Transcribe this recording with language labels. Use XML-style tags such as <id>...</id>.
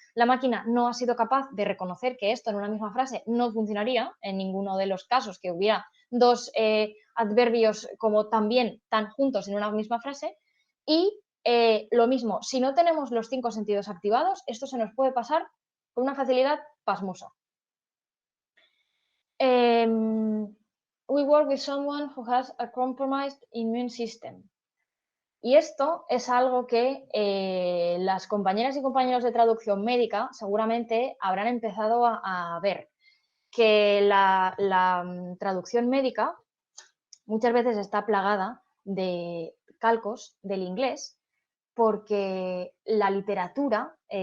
<es>La máquina no ha sido capaz de reconocer que esto en una misma frase no funcionaría en ninguno de los casos que hubiera 2 adverbios como también tan juntos en una misma frase. Y lo mismo, si no tenemos los 5 sentidos activados, esto se nos puede pasar con una facilidad pasmosa.</es> <en>We work with someone who has a compromised immune system.</en> <es>Y esto es algo que las compañeras y compañeros de traducción médica seguramente habrán empezado a ver, que la traducción médica muchas veces está plagada de calcos del inglés porque la literatura,</es>